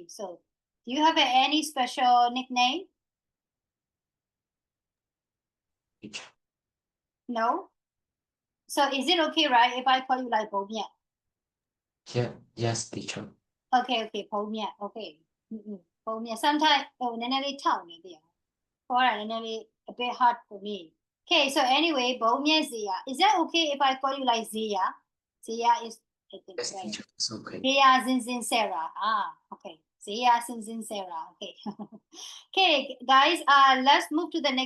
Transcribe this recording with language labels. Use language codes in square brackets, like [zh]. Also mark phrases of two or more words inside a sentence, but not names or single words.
[en] So do you have any special nickname? No? So is it okay, right, if I call you like Bomia? Yeah, yes, teacher. Okay, Bomia, okay. Bomia, sometimes, oh, [my] နည်းနည်းလေးထောက်နေသေးတယ်။ [en] For a bit hard for me. Okay, so anyway, Bomia Zia. Is that okay if I call you like Zia? Zia is, I think, Yes, right. teacher, it's okay. Zia Zinzin Sarah. Okay. Zia Zinzin Sarah. Okay. Okay, guys, let's move to the next.